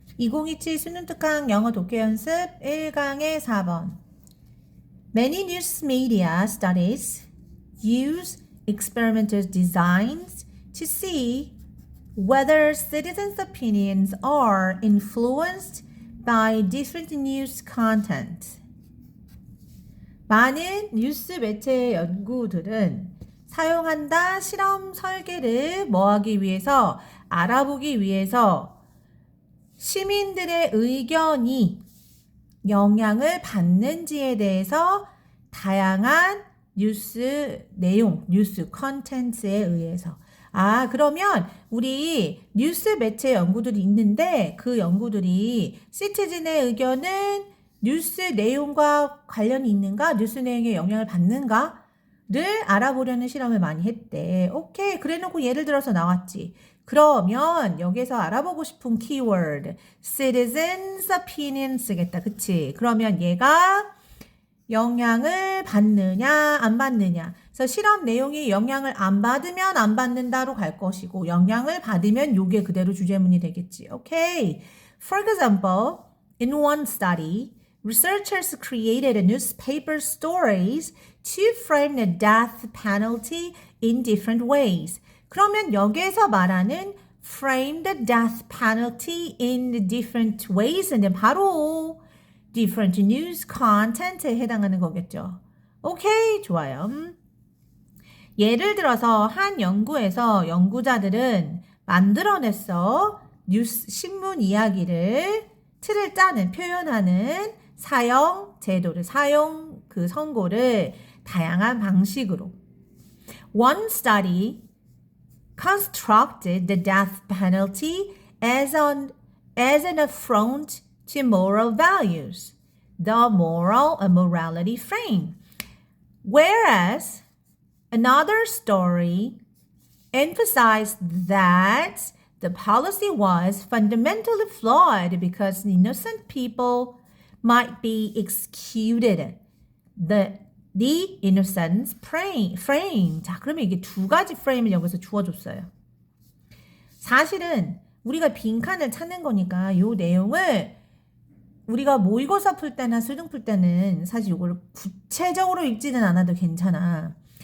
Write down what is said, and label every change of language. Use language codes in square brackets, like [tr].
[ko] 2027 수능 특강 영어 독해 연습 1강의 4번. [en] Many news media studies use experimental designs to see whether citizens' opinions are influenced by different news content. [ko] 많은 뉴스 매체 연구들은 사용한다 실험 설계를 뭐하기 위해서 알아보기 위해서 시민들의 의견이 영향을 받는지에 대해서 다양한 뉴스 내용, 뉴스 컨텐츠에 의해서. 그러면 우리 뉴스 매체 연구들이 있는데 그 연구들이 시티즌의 의견은 뉴스 내용과 관련이 있는가, 뉴스 내용에 영향을 받는가를 알아보려는 실험을 많이 했대. 오케이, 그래놓고 예를 들어서 나왔지. 그러면 여기서 알아보고 싶은 키워드 [en] citizens opinion [ko] 쓰겠다. 그치? 그러면 얘가 영향을 받느냐 안 받느냐. 그래서 실험 내용이 영향을 안 받으면 안 받는다로 갈 것이고 영향을 받으면 요게 그대로 주제문이 되겠지. 오케이. [en] For example, in one study, researchers created newspaper stories to frame the death penalty in different ways. [ko] 그러면 여기에서 말하는 [en] frame the death penalty in different ways [ko] 는 바로 [en] different news content [ko] 에 해당하는 거겠죠. 오케이, 좋아요. 예를 들어서 한 연구에서 연구자들은 만들어냈어. 뉴스 신문 이야기를 틀을 짜는 표현하는 사용 제도를 사용 그 선고를 다양한 방식으로. [en] One study constructed the death penalty as an affront to moral values, the moral and morality frame. Whereas another story emphasized that the policy was fundamentally flawed because innocent people might be executed. The innocence frame. [ko] 자, 그러면 이게 두 가지 프레임을 여기서 주어줬어요. 사실은 우리가 빈칸을 찾는 거니까 이 내용을 우리가 모의고사 풀 때나 수능 풀 때는 사실 이걸 구체적으로 읽지는 않아도 괜찮아.